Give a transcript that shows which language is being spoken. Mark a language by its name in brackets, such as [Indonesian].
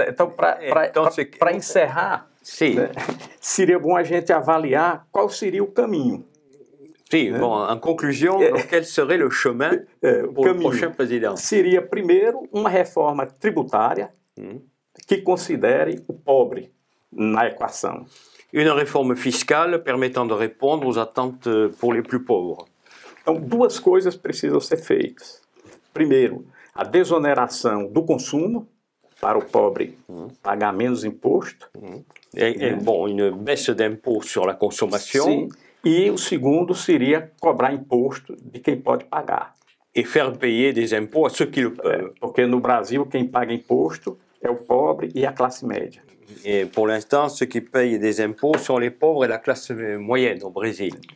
[Portuguese] Então, para encerrar, seria bom a gente avaliar qual seria o caminho. [French] Sim, bon, en conclusion, quel serait le chemin pour le prochain président? [Portuguese] Seria, primeiro, uma reforma tributária que considere o pobre na equação. [French] Une réforme fiscale permettant de répondre aux attentes pour les plus pauvres. [Portuguese] Então, duas coisas precisam ser feitas. Primeiro, a desoneração do consumo, para o pobre pagar menos imposto. [French] Bon, une baisse d'impôt sur la consommation. [Portuguese] Sim. E o segundo seria cobrar imposto de quem pode pagar. [French] Et faire payer des impôts à ceux qui le peuvent. [Portuguese] Porque no Brasil, quem paga imposto é o pobre e a classe média. [French] Et pour l'instant, ceux qui payent des impôts sont les pauvres et la classe moyenne au Brésil.